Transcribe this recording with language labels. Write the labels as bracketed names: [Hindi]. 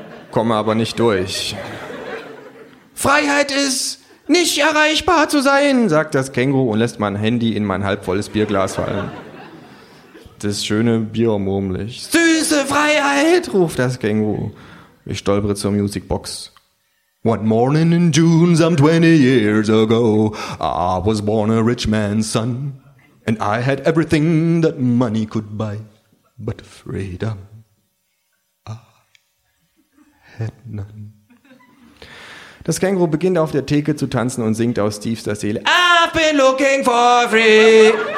[German] Komme aber nicht durch. Freiheit ist, nicht erreichbar zu sein, sagt das Känguru und lässt mein Handy in mein halbvolles Bierglas fallen. Das schöne Bier murmlich. Süße Freiheit, ruft das Känguru. Ich stolpere zur Musicbox. [English] One morning in June, some 20 years ago, I was born a rich man's son. And I had everything that money could buy, but freedom. [German] Das Känguru beginnt auf der Theke zu tanzen und singt aus tiefster Seele. [English] I've been looking for free.